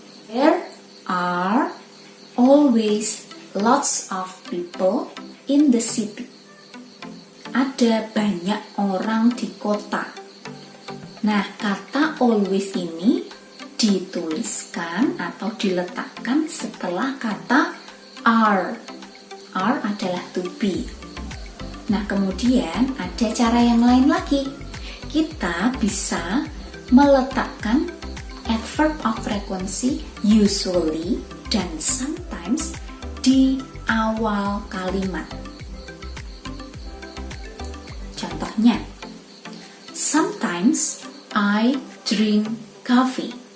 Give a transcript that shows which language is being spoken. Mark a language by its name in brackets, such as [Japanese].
[English] There are always lots of people in the city. [Indonesian] Ada banyak orang di kota. Nah, kata always ini dituliskan atau diletakkan setelah kata are. Are adalah to be. Nah, kemudian ada cara yang lain lagi. Kita bisa meletakkan adverb of frequency usually dan sometimes di awal kalimat. [English] Contohnya, sometimes I drink coffee.